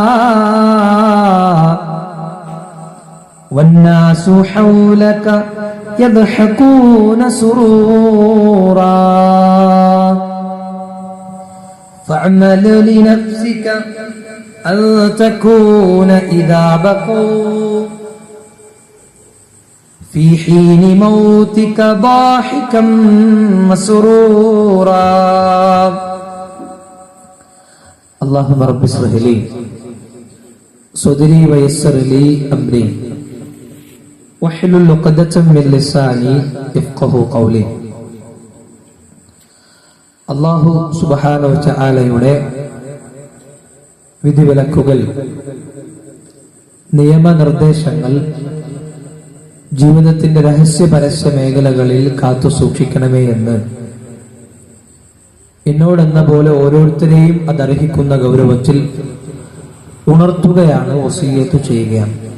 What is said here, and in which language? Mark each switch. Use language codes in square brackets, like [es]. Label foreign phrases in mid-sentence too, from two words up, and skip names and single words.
[ar] والناس حولك يضحكون سرورا فاعمل لنفسك أن تكون إذا بقوا في حين موتك ضاحكا مسرورا. اللهم رب اشرح لي صدري ويسر لي أمري واحلل عقدة من لساني يفقهوا قولي. الله سبحانه وتعالى [ml] വിധിവിലക്കുകൾ, നിയമനിർദ്ദേശങ്ങൾ ജീവിതത്തിന്റെ രഹസ്യ പരസ്യ മേഖലകളിൽ കാത്തു സൂക്ഷിക്കണമേ എന്ന് എന്നോടെന്ന പോലെ ഓരോരുത്തരെയും അതർഹിക്കുന്ന ഗൗരവത്തിൽ ഉണർത്തുകയാണ്, വസിയ്യത്ത് ചെയ്യുകയാണ്.